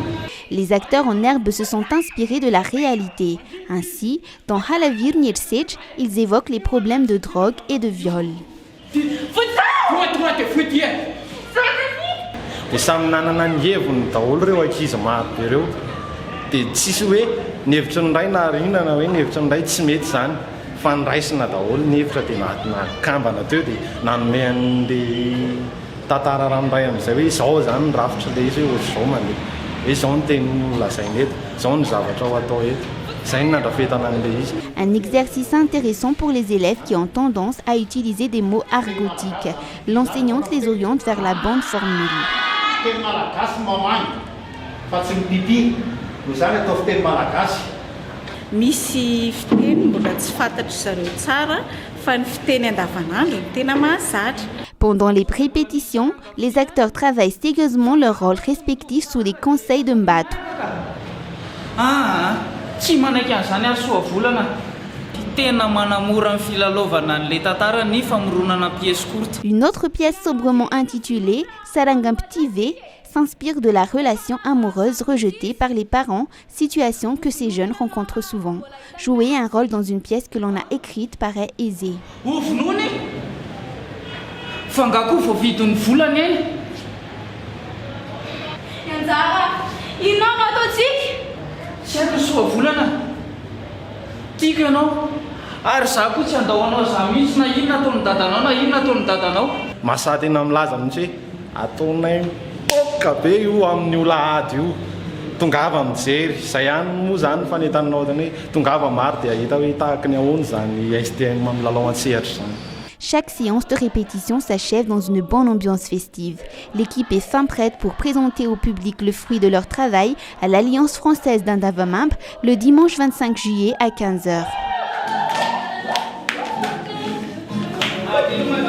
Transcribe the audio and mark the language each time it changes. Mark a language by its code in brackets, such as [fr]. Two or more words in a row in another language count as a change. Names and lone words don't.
[fr] Les acteurs en herbe se sont inspirés de la réalité. Ainsi, dans Halavir Niersech, ils évoquent les problèmes de drogue et de viol. [mg] Dia samy nanana ny heviny daholo ireo ankizy maro be ireo dia tsisy hoe ny hevitra ny ray na arina na hoe ny hevitra ny ray tsy mety zany fa niraisina daholo ny hevitra dia nakambana teo dia nanome an'ilay tantara ranoray amin'izay hoe izao zany ny rafitra ilay izy hoe ohatr'izao mandeha hoe izao ny teny nolazaina eto izao ny zavatra ho atao eto. [fr] Un exercice intéressant pour les élèves qui ont tendance à utiliser des mots argotiques. L'enseignante les oriente vers la bonne formule. [mg] Misy fiteny mbola tsy fantatry zareo tsara fa ny fiteny andavanandro ny tena mahazatra. [fr] Pendant les répétitions, les acteurs travaillent sérieusement leurs rôles respectifs sous les conseils de Mbatu. [mg] Tsy manaiky an'izany ary soa volana tena manamora ny filalaovana n'ilay tantara ny famoronana [fr] pièce courte. Une autre pièce sobrement intitulée Sarangam Ptive s'inspire de la relation amoureuse rejetée par les parents, situation que ces jeunes rencontrent souvent. Jouer un rôle dans une pièce que l'on a écrite paraît aisé. [mg] Fangako vao vidin'ny volana eny. Anjara, inona ataontsika? Tsy haiko soa volana. Tiako ianao. Ary za koa tsy andahoanao za mihitsy na inona ataon'ny dadanao na inona ataon'ny dadanao. Mahasaha tena milaza mihitsy hoe ataonay mitroka be io amin'ny olahady io tongava mijery izay ihany moa zany fanetananao zany hoe tongava maro dia hita hoe tahaka ny ahoany zany STM amin'ny lalao an-tsehatra zany. [fr] Chaque séance de répétition s'achève dans une bonne ambiance festive. L'équipe est fin prête pour présenter au public le fruit de leur travail à l'Alliance française d'Andavamamp le dimanche 25 juillet à 15h.